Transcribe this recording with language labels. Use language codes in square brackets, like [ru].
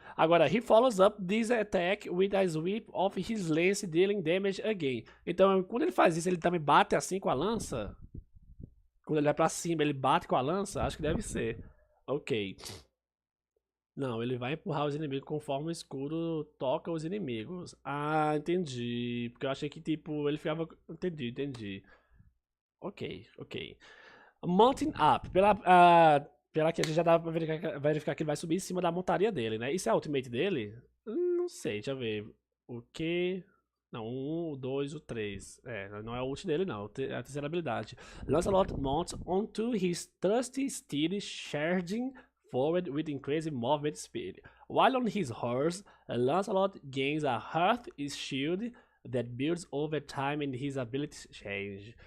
[en] Agora, he follows up this attack with a sweep of his lance, dealing damage again. [pt] Então, quando ele faz isso, ele também bate assim com a lança? Quando ele vai pra cima, ele bate com a lança? Acho que deve ser. Ok. Não, ele vai empurrar os inimigos conforme o escudo toca os inimigos. Entendi. Porque eu achei que, tipo, ele ficava... Entendi. Ok. Mounting Up. Pela que a gente já dá pra verificar que ele vai subir em cima da montaria dele, né? Isso é a ultimate dele? Não sei, deixa eu ver. O que... Não, 1, o 2, o 3. Não é o ult dele, não. É a terceira habilidade. [en] Lancelot mounts onto his trusty steed, charging forward with increasing movement speed. While on his horse, Lancelot gains a hearth shield that builds over time and his abilities change.